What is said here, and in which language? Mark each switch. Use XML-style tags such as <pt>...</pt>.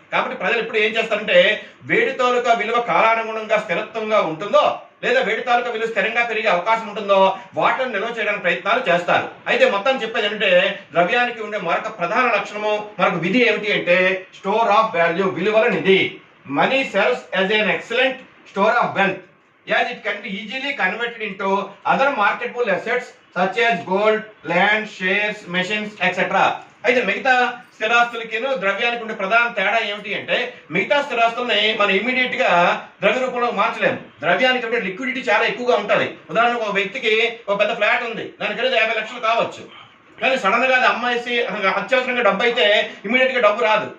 <te>కాబట్టి ప్రజలు ఇప్పుడు ఏం చేస్తారంటే వేడి తాలూకా విలువ కాలానుగుణంగా స్థిరత్వంగా ఉంటుందో లేదా వేడి తాలూకా విలువ స్థిరంగా పెరిగే అవకాశం ఉంటుందో వాటిని నిల్వ చేయడానికి ప్రయత్నాలు చేస్తారు. అయితే మొత్తం చెప్పేది ఏంటంటే ద్రవ్యానికి ఉండే మరొక ప్రధాన లక్షణము, మరొక విధి ఏమిటి అంటే స్టోర్ ఆఫ్ వాల్యూ, విలువల నిధి.</te> <en>Money serves as an excellent store of wealth as it can be easily converted into other marketable assets such as gold, land, shares, machines, etc.</en> <te>అయితే మిగతా స్థిరాస్తులకిను ద్రవ్యానికి ఉండే ప్రధాన తేడా ఏమిటి అంటే మిగతా స్థిరాస్తుల్ని మనం ఇమీడియట్ గా ద్రవ్య రూపంలో మార్చలేము. ద్రవ్యానికి అంటే లిక్విడిటీ చాలా ఎక్కువగా ఉంటుంది. ఉదాహరణకు ఒక వ్యక్తికి ఒక పెద్ద ఫ్లాట్ ఉంది, దాని ఖరీదు 50 లక్షలు కావచ్చు. కానీ సడన్ గా అది అమ్మాయిసి అత్యవసరంగా డబ్బు అయితే ఇమీడియట్ గా డబ్బు రాదు.</te>